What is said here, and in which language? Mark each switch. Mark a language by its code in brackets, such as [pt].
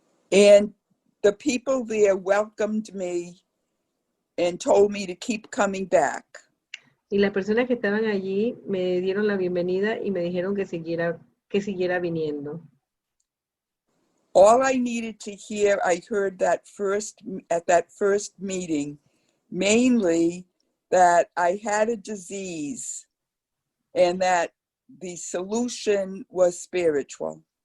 [en] And the people there welcomed me and told me to keep coming back. [es] Y las personas que estaban allí me dieron la bienvenida y me dijeron que siguiera viniendo. [en] All I needed to hear, I heard at that first meeting, mainly that I had a disease and that the solution was spiritual.